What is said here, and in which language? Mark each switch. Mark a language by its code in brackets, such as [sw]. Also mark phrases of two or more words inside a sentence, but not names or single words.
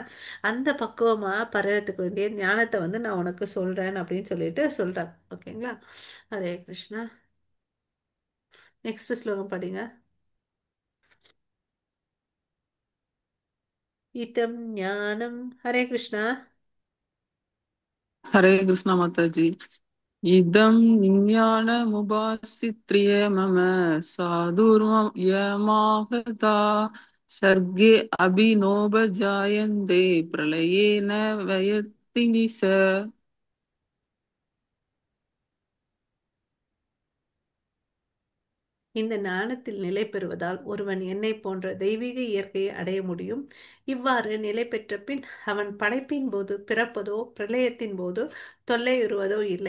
[ta] அந்த பக்குவமா பரையறதுக்கு வேண்டிய ஞானத்தை வந்து நான் உனக்கு சொல்றேன் அப்படின்னு சொல்லிட்டு சொல்றார். ஓகேங்களா? ஹரே கிருஷ்ணா. நெக்ஸ்ட் ஸ்லோகம் படிங்க. [sa] इदं ज्ञानम्. ஹரே கிருஷ்ணா. [hi] हरे कृष्ण माता जी। [sa] इदं विज्ञानमुपाश्रित्य मम साधुर्यमाहता सर्गे अभिनोपजायन्ते प्रलये न व्ययति स। [ta] இந்த ஞானத்தில் நிலை பெறுவதால் ஒருவன் என்னை போன்ற தெய்வீக இயற்கையை அடைய முடியும். இவ்வாறு நிலை பெற்ற பின் அவன் படைப்பின் போது பிறப்பதோ பிரளயத்தின் போது தொல்லையுறுவதோ இல்லை.